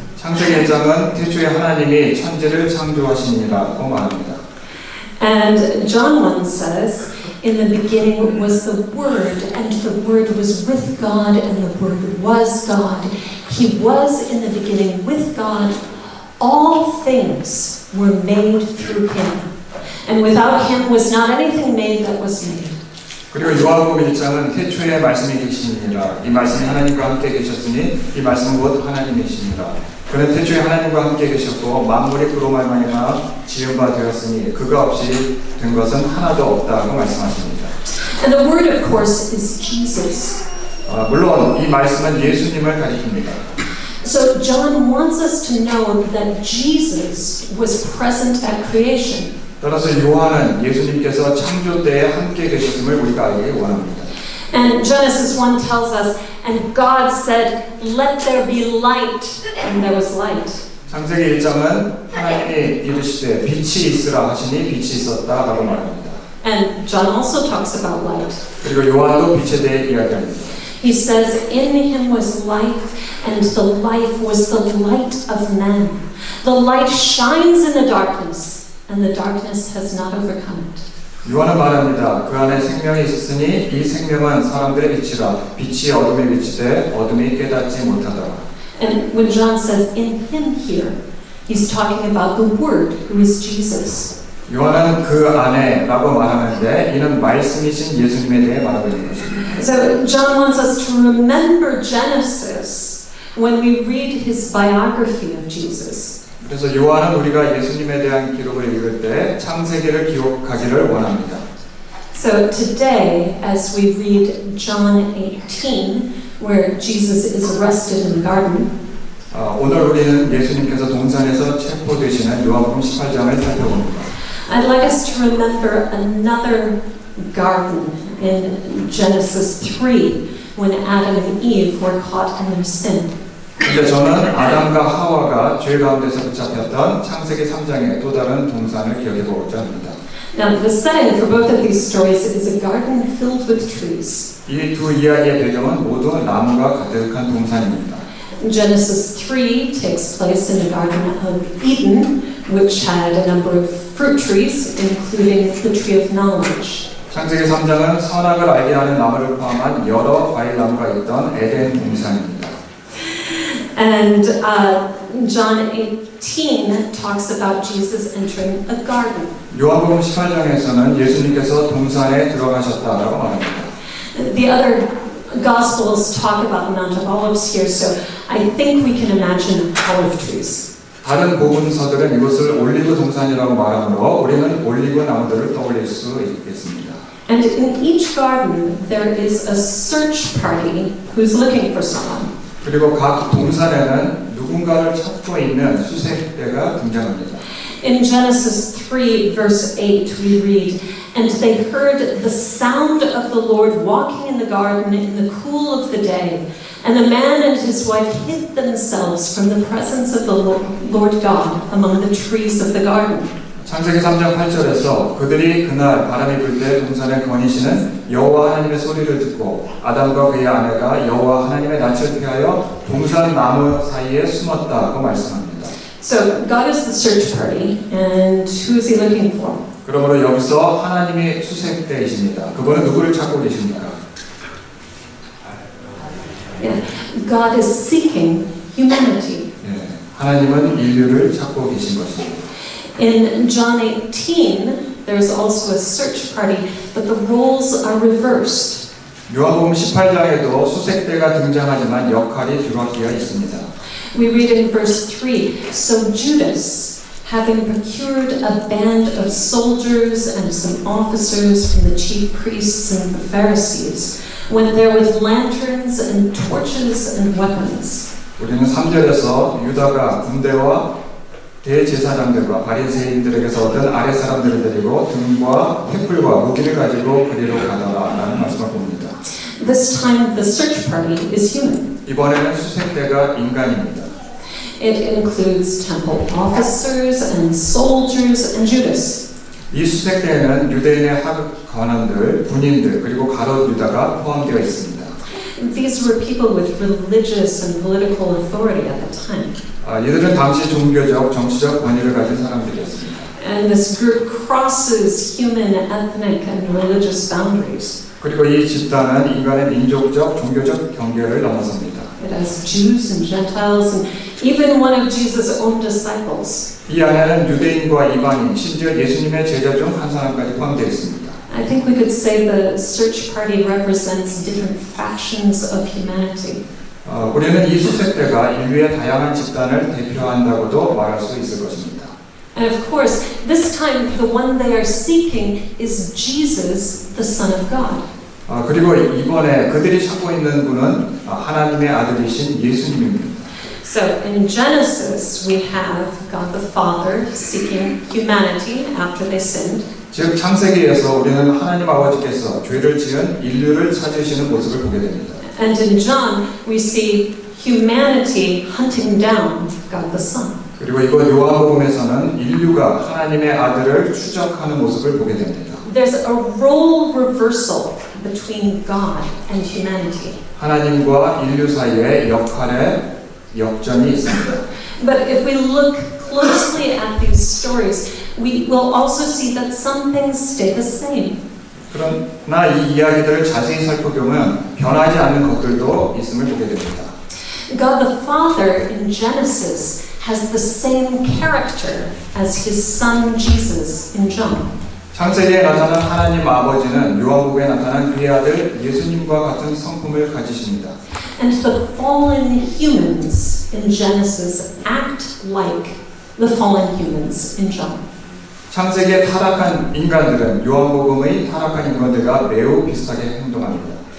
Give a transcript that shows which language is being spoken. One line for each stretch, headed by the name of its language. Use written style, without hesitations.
Korean: 창세기 1장은 태초에 하나님이 천지를 창조하시니라고 말합니다.
English: And John 1 says, in the beginning was the Word, and the Word was with God, and the Word was God. He was in the beginning with God. All things were made through Him. And without Him was not anything made that was made.
Korean: 그리고 요한복음 1장은 태초에 말씀이 계시니라. 이 말씀이 하나님과 함께 계셨으니 이 말씀은 곧 하나님이시니라. 그는 태초에 하나님과 함께 계셨고 만물이 그로 말미암아 지은 바 되었으니 그가 없이 된 것은 하나도 없다고 말씀하십니다.
English: And the Word, of course, is Jesus.
Korean: 물론 이 말씀은 예수님을 가리킵니다.
English: So John wants us to know that Jesus was present at creation.
Korean: 따라서 요한은 예수님께서 창조 때에 함께 계셨음을 우리가 알기 원합니다.
English: And Genesis 1 tells us, and God said, let there be light, and there was light.
Korean: 창세기 1장은 하나님이 이르시되 빛이 있으라 하시니 빛이 있었다라고 말합니다.
English: And John also talks about light.
Korean: 그리고 요한도 빛에 대해 이야기합니다.
English: He says, in him was life, and the life was the light of men. The light shines in the darkness, and the darkness has not overcome it.
Korean: 요한은 말합니다. 그 안에 생명이 있으니 이 생명은 사람들의 빛이라 빛이 어둠에 비치되 어둠이 깨닫지 못하더라.
English: And when John says in him here, he's talking about the Word, who is Jesus.
Korean: 요한은 그 안에라고 말하는데 이는 말씀이신 예수님에 대해 말하고 있는 것입니다.
English: So John wants us to remember Genesis when we read his biography of Jesus.
Korean: 그래서 요한은 우리가 예수님에 대한 기록을 읽을 때 창세기를 기억하기를 원합니다.
English: So today, as we read John 18, where Jesus is arrested in the garden,
Korean: 우리는 예수님께서 동산에서 체포되시는 요한복음 18장을 살펴봅니다.
English: I'd like us to remember another garden in Genesis 3 when Adam and Eve were caught in their sin.
Korean: 근데 저는 아담과 하와가 죄 가운데서 붙잡혔던 창세기 3장의 또 다른 동산을 기억해 보고자 합니다.
English: Now, the setting for both of these stories is a garden filled with trees.
Korean: 이 두 이야기의 배경은 모두 나무가 가득한 동산입니다.
English: Genesis 3 takes place in the Garden of Eden, which had a number of fruit trees, including the tree of knowledge.
Korean: 창세기 3장은 선악을 알게 하는 나무를 포함한 여러 과일 나무가 있던 에덴 동산입니다.
English: And John 18 talks about Jesus entering a garden.
Korean: 요한복음 18장에서는 예수님께서 동산에 들어가셨다라고 말합니다.
English: The other Gospels talk about the Mount of Olives here, so I think we can imagine olive trees.
Korean: 다른 복음서들은 이것을 올리브 동산이라고 말하므로 우리는 올리브 나무들을 떠올릴 수 있겠습니다.
English: And in each garden, there is a search party who's looking for someone.
Korean: 그리고 각 동산에는 누군가를 찾고 있는 수색대가 등장합니다.
English: In Genesis 3, verse 8, we read, "And they heard the sound of the Lord walking in the garden in the cool of the day. And the man and his wife hid themselves from the presence of the Lord God among the trees of the garden."
Korean: 창세기 3장 8절에서 그들이 그날 바람이 불 때 동산에 거니시는 여호와 하나님의 소리를 듣고 아담과 그의 아내가 여호와 하나님의 낯을 피하여 동산 나무 사이에 숨었다고 말씀합니다.
English: So God is the search party, and who is He looking for?
Korean: 그러므로 여기서 하나님이 수색대이십니다. 그분은 누구를 찾고 계십니까?
English: Yeah. God is seeking humanity.
Korean: 예, 하나님은 인류를 찾고 계신 것입니다.
English: In John 18, there's also a search party, but the roles are reversed.
Korean: 요한복음 18장에도 수색대가 등장하지만 역할이 뒤바뀌어 있습니다.
English: We read in verse 3, "So Judas, having procured a band of soldiers and some officers from the chief priests and the Pharisees, went there with lanterns and torches and weapons."
Korean: 우리는 3절에서 유다가 군대와 대제사장들과 바리새인들에게서 얻은 아랫 사람들을 데리고 등과 횃불과 무기를 가지고 그리로 가더라라는 말씀을 봅니다.
English: This time the search party is human.
Korean: 이번에는 수색대가 인간입니다.
English: It includes temple officers and soldiers and Judas.
Korean: 이 수색대에는 유대인의 하급 관원들, 군인들 그리고 가롯 유다가 포함되어 있습니다.
English: These were people with religious and political authority at the time.
Korean: 이들은 당시 종교적, 정치적 권위를 가진 사람들이었습니다.
English: And this group crosses human, ethnic, and religious boundaries.
Korean: 그리고 이 집단은 인간의 민족적, 종교적 경계를 넘어섭니다.
English: It has Jews and Gentiles, and even one of Jesus' own disciples.
Korean: 이 안에는 유대인과 이방인, 심지어 예수님의 제자 중 한 사람까지 포함되어 있습니다.
English: I think we could say the search party represents different factions of humanity.
Korean: 우리는 이 수색대가 인류의 다양한 집단을 대표한다고도 말할 수 있을 것입니다.
English: And of course, this time the one they are seeking is Jesus, the Son of God.
Korean: 그리고 이번에 그들이 찾고 있는 분은 하나님의 아들이신 예수님입니다.
English: So in Genesis, we have God the Father seeking humanity after they sinned.
Korean: 즉 창세기에서 우리는 하나님 아버지께서 죄를 지은 인류를 찾으시는 모습을 보게 됩니다.
English: And in John, we see humanity hunting down God the Son.
Korean: 그리고 이번 요한복음에서는 인류가 하나님의 아들을 추적하는 모습을 보게 됩니다.
English: There's a role reversal between God and humanity.
Korean: 하나님과 인류 사이에 역할의 역전이 있습니다.
English: But if we look closely at these stories, we will also see that some things stay the same.
Korean: 그러나 이 이야기들을 자세히 살펴보면 변하지 않는 것들도 있음을 보게 됩니다.
English: God the Father in Genesis has the same character as his son Jesus in John.
Korean: 창세기에 나타난 하나님 아버지는 요한복음에 나타난 그의 아들 예수님과 같은 성품을 가지십니다.
English: And the fallen humans in Genesis act like the fallen humans in John.
Korean: 창세기에 타락한 인간들은 요한복음의 타락한 인간들과 매우 비슷하게 행동합니다.